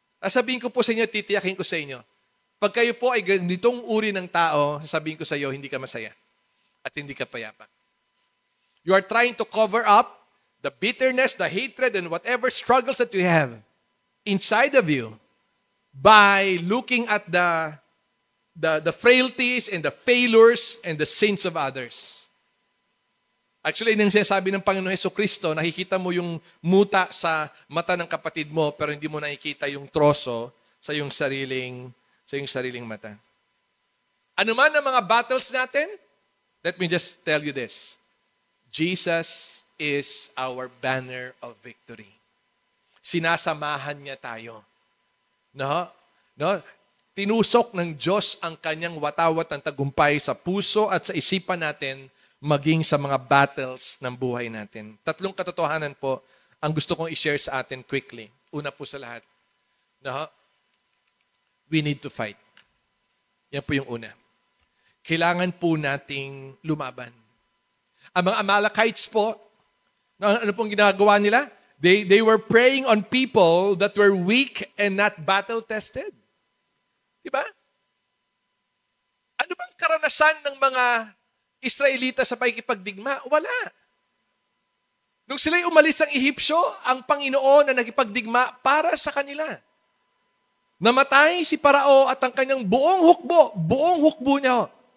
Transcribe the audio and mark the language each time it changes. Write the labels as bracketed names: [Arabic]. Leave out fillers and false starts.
[Filipino] Sabihin ko po sa inyo, titiyakin ko sa inyo, pag kayo po ay ganitong uri ng tao, sasabihin ko sa iyo, hindi ka masaya at hindi ka payapa. [English] You are trying to cover up the bitterness, the hatred, and whatever struggles that you have inside of you by looking at the frailties and the failures and the sins of others. [Filipino] Actually, nang sinasabi ng Panginoon Jesucristo, nakikita mo yung muta sa mata ng kapatid mo, pero hindi mo nakikita yung troso sa iyong sariling mata. Ano man ang mga battles natin, [English] let me just tell you this. Jesus is our banner of victory. [Filipino] Sinasamahan niya tayo. No? Tinusok ng Diyos ang kanyang watawat ng tagumpay sa puso at sa isipan natin, maging sa mga battles ng buhay natin. 3 katotohanan po ang gusto kong i-share sa atin quickly. Una po sa lahat, [English] we need to fight. [Filipino] Yan po yung una. Kailangan po nating lumaban. Ang mga Amalekites po, ano pong ginagawa nila? [English] They were preying on people that were weak and not battle-tested. [Filipino] Diba? Ano bang karanasan ng mga Israelita sa pakikipagdigma? Wala. Nung sila'y umalis ng Ehipsyo, ang Panginoon na nagipagdigma para sa kanila. Namatay si Parao at ang kanyang buong hukbo niya.